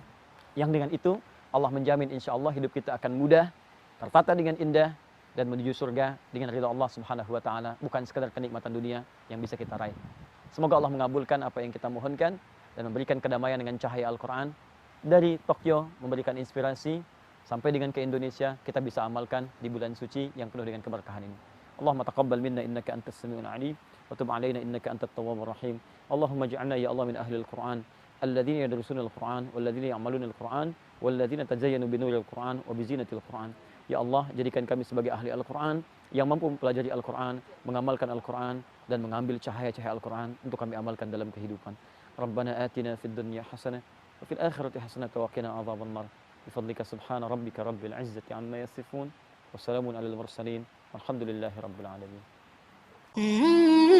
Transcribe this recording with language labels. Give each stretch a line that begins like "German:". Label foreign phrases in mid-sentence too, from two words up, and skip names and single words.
Indonesian: Yang dengan itu Allah menjamin
Arabic: إن شاء الله
Indonesian: hidup kita akan mudah, tertata dengan indah, dan menuju surga dengan ridha Allah
Arabic: سبحانه وتعالى,
Indonesian: bukan sekadar kenikmatan dunia yang bisa kita raih. Semoga Allah mengabulkan apa yang kita mohonkan dan memberikan kedamaian dengan cahaya Al-Qur'an. Dari Tokyo memberikan inspirasi sampai dengan ke Indonesia, kita bisa amalkan di bulan suci yang penuh dengan keberkahan ini.
Arabic: اللهم تقبل منا إنك أنت السميع العليم وتب علينا إنك أنت التواب الرحيم. اللهم اجعلنا يا الله من أهل القرآن الذين يدرسون القرآن والذين يعملون القرآن والذين تزينوا بنور القرآن وبزينة القرآن. يا الله,
Indonesian: jadikan kami sebagai ahli Al-Quran yang mampu mempelajari Al-Quran, mengamalkan Al-Quran, dan mengambil cahaya-cahaya Al-Quran untuk kami amalkan dalam kehidupan.
Arabic: ربنا آتنا في الدنيا حسنة وفي الآخرة حسنة وقنا عذاب النار. بفضلك سبحان ربك رب العزة عما يصفون. والسلام على المرسلين. والحمد لله رب العالمين.